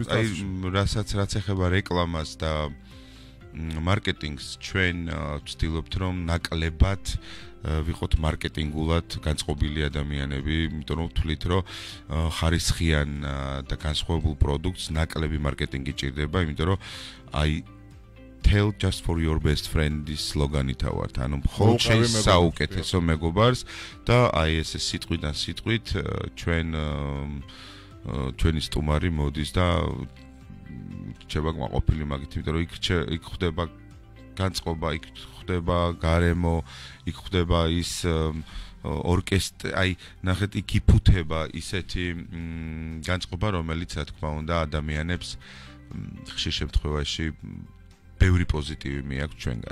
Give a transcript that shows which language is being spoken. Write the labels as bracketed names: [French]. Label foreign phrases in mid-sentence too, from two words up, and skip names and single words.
[Georgian] აი რაც ეხება რეკლამას და მარკეტინგს ჩვენ ვცდილობთ რომ ნაკლებად ვიყოთ მარკეტინგულად განწყობილი ადამიანები, იმიტომ რომ ვთვლით რომ ხარისხიან და განსხვავებულ პროდუქტს ნაკლები მარკეტინგი ჭირდება, იმიტომ რომ აი [English] tell just for your best friend [Georgian] ის სლოგანი თავართ, ანუ მხოლოდ შენ საუკეთესო მეგობარს და აი ესე სიტყვიდან სიტყვით ჩვენი სტუმარი მოდის და რჩება ყოფილი მაგით, იმიტომ რომ იქ ხდება განწყობა, იქ ხდება გარემო, იქ ხდება ის ორკესტრი, აი ნახეთ იქ იფუთება ისეთი განწყობა, რომელიც რა თქმა უნდა ადამიანებს ხშირ შემთხვევაში ბევრი პოზიტივი მიაქვს ჩვენგან.